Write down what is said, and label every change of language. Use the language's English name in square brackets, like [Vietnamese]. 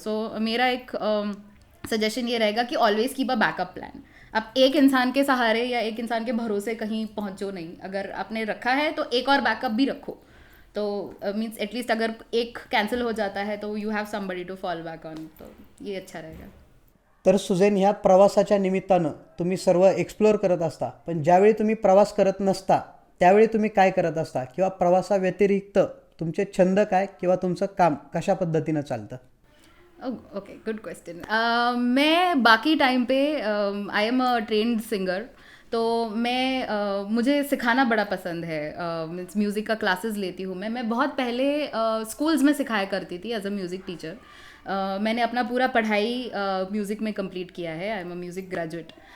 [Hindi] सो मेरा एक सजेशन ये रहेगा कि [English] Always keep a backup plan. [Hindi] आप एक इंसान के सहारे या एक इंसान के भरोसे कहीं पहुंचो नहीं। अगर आपने रखा है तो एक और बैकअप भी रखो। तो मीन्स एटलीस्ट अगर एक कैंसिल हो जाता है तो [English] You have somebody to fall back on. [Hindi] तो ये अच्छा रहेगा। [Marathi] तर सुजैन, ह्या प्रवासाच्या निमित्तानं तुम्ही सर्व एक्सप्लोअर करत असता, पण ज्यावेळी तुम्ही प्रवास करत नसता त्यावेळी तुम्ही काय करत असता, किंवा प्रवासाव्यतिरिक्त तुमचे छंद काय किंवा तुमचं काम कशा पद्धतीनं चालतं? [English] Okay, good question. [Hindi] मैं बाकी टाइम पे [English] I am a trained singer. [Hindi] तो मैं मुझे सिखाना बड़ा पसंद है। मीन्स म्यूज़िक का क्लासेस लेती हूँ मैं बहुत पहले स्कूल्स में सिखाया करती थी [English] As a music teacher. [Hindi] मैंने अपना पूरा पढ़ाई म्यूज़िक में कंप्लीट किया है। [English] I am a music graduate.